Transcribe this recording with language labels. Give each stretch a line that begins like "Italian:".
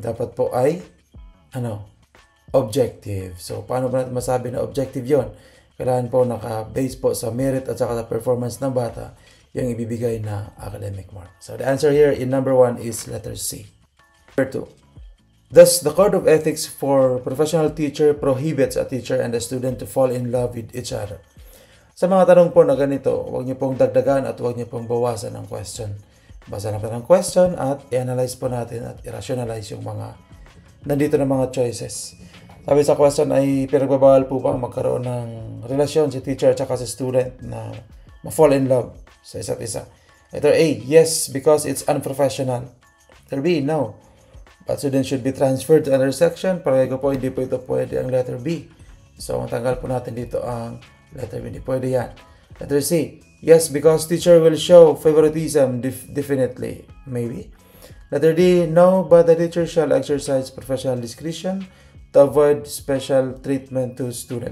Filipino: Dapat po ay objective. So, paano ba natin masabi na objective yon? Kailangan po naka-base po sa merit at saka sa performance ng bata yung ibibigay na academic mark.
English: So, the answer here in number 1 is letter C. Number 2. Thus, the Code of Ethics for Professional Teacher prohibits a teacher and a student to fall in love with each other.
Filipino: Sa mga tanong po na ganito, huwag niyo pong dagdagan at huwag niyo pong bawasan ng question. Basa natin ang question at i-analyze po natin at i-rationalize yung mga nandito na mga choices. Sabi sa question ay pinagbabawal po bang magkaroon ng relasyon si teacher at saka si student na ma-fall in love sa isa't isa.
English: Letter A, yes, because it's unprofessional. Letter B, no. But students should be transferred to another section.
Filipino: Para ko po, hindi po ito pwede ang letter B. So, matanggal po natin dito ang letter B. Hindi pwede yan. Letter C.
English: Yes, because teacher will show favoritism definitely. Maybe. Letter D. No, but the teacher shall exercise professional discretion to avoid special treatment to student.